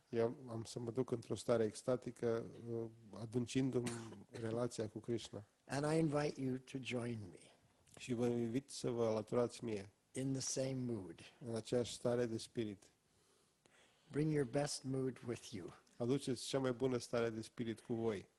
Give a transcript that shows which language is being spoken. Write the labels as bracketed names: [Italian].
[Romanian] Eu am să mă duc într-o stare extatică, adâncindu-mi relația cu Krishna. [English] And I invite you to join me [Romanian] Și vă invit să vă alăturați mie [English] in the same mood. [Romanian] în aceeași stare de spirit. [English] Bring your best mood with you. [Romanian] Aduceți cea mai bună stare de spirit cu voi.